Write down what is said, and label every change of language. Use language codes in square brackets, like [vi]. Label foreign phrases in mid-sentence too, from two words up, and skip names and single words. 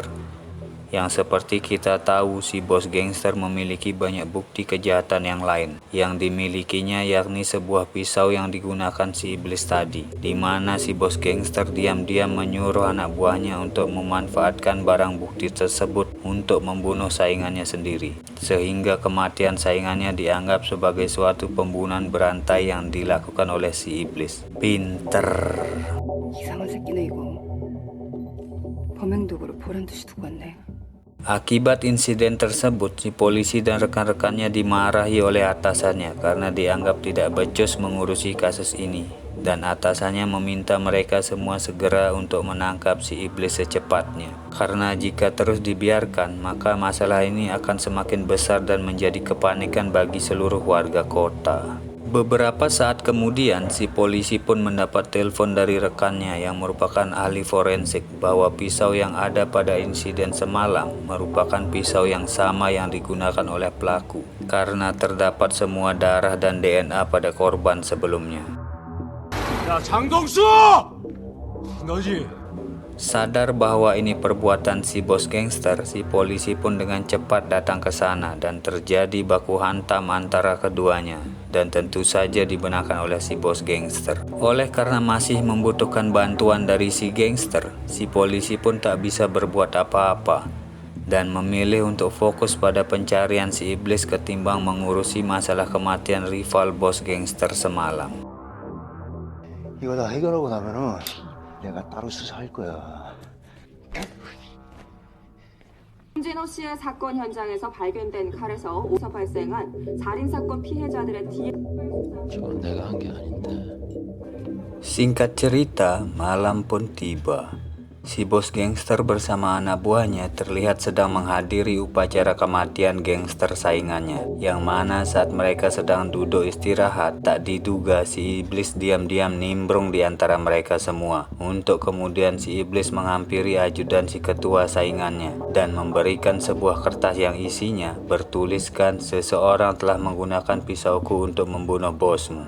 [id] Yang seperti kita tahu, si bos gangster memiliki banyak bukti kejahatan yang lain yang dimilikinya, yakni sebuah pisau yang digunakan si iblis tadi, di mana si bos gangster diam-diam menyuruh anak buahnya untuk memanfaatkan barang bukti tersebut untuk membunuh saingannya sendiri, sehingga kematian saingannya dianggap sebagai suatu pembunuhan berantai yang dilakukan oleh si iblis. Pinter. [ko] 이상한 새끼네 이거. 범행도구를 보란 듯이 두고 왔네. [id] Akibat insiden tersebut, si polisi dan rekan-rekannya dimarahi oleh atasannya karena dianggap tidak becus mengurusi kasus ini, dan atasannya meminta mereka semua segera untuk menangkap si iblis secepatnya, karena jika terus dibiarkan maka masalah ini akan semakin besar dan menjadi kepanikan bagi seluruh warga kota. Beberapa saat kemudian, si polisi pun mendapat telepon dari rekannya yang merupakan ahli forensik bahwa pisau yang ada pada insiden semalam merupakan pisau yang sama yang digunakan oleh pelaku, karena terdapat semua darah dan DNA pada korban sebelumnya. [ko] 야 장동수! 너지? [id] Sadar bahwa ini perbuatan si bos gangster, si polisi pun dengan cepat datang ke sana dan terjadi baku hantam antara keduanya, dan tentu saja dibenarkan oleh si bos gangster. Oleh karena masih membutuhkan bantuan dari si gangster, si polisi pun tak bisa berbuat apa-apa dan memilih untuk fokus pada pencarian si iblis ketimbang mengurusi masalah kematian rival bos gangster semalam. [ko] 이거 다 해결하고 나면은 내가 따로 수사할 거야. 홍진호 씨의 사건 현장에서 발견된 칼에서 오서 발생한 살인사건 피해자들의 DNA. 저건 내가 한 게 아닌데. [id] Singkat cerita, malam pun tiba. Si bos gangster bersama anak buahnya terlihat sedang menghadiri upacara kematian gangster saingannya, yang mana saat mereka sedang duduk istirahat, tak diduga si iblis diam-diam nimbrung di antara mereka semua, untuk kemudian si iblis menghampiri ajudan si ketua saingannya dan memberikan sebuah kertas yang isinya bertuliskan, "Seseorang telah menggunakan pisauku untuk membunuh bosmu."